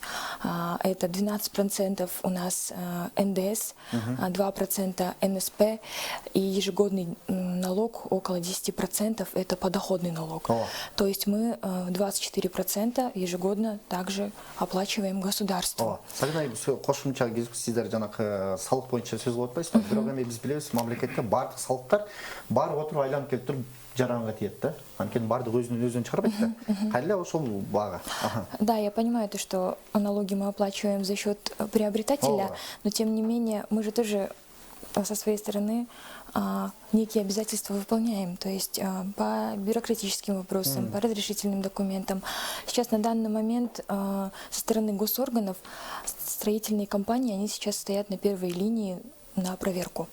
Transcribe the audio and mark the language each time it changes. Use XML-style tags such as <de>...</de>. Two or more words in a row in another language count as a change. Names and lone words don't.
<ru>Это 12% у нас НДС, 2% НСП и ежегодный налог около 10% это подоходный налог. То есть мы 24% ежегодно также оплачиваем государству.</ru> <ky>Сабина айым, кошумча сиздер жанагы салык боюнча сөз кылып атпайсызбы? Бирок эми биз билебиз, мамлекетте бардык салыктар барып отуруп айланып келип туруп жаранга тиет да. Анткени бардык өзүнөн чыгарбайт да. Кайла ошол бага.</ky> <ru>Да, я понимаю то, что налоги мы оплачиваем за счет приобретателя, но тем не менее мы же тоже со своей стороны некие обязательства выполняем, то есть по бюрократическим вопросам, по разрешительным документам. Сейчас на данный момент со стороны госорганов строительные компании, они сейчас стоят на первой линии на проверку.</ru>